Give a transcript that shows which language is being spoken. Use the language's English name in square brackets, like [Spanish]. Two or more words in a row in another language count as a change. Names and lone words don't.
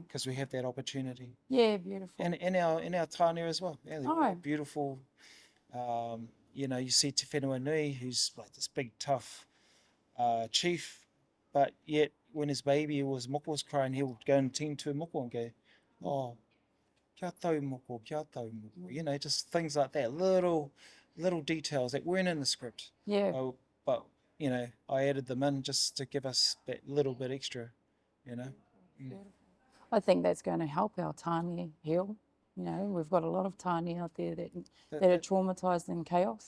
[English] because we have that opportunity, Yeah, beautiful. and in our tāne as well. Yeah, they're all Aye. beautiful. You know, you see Te Whenua Nui, who's like this big tough chief, but yet when his baby moko was crying, he would go and tend to moko and go, [Māori] oh, kia tau moko, kia tau moko. [English] You know, just things like that, little details that weren't in the script. Yeah. But you know, I added them in just to give us that little bit extra, you know. I think that's going to help our tāne heal. You know, we've got a lot of tāne out there that are traumatised in chaos.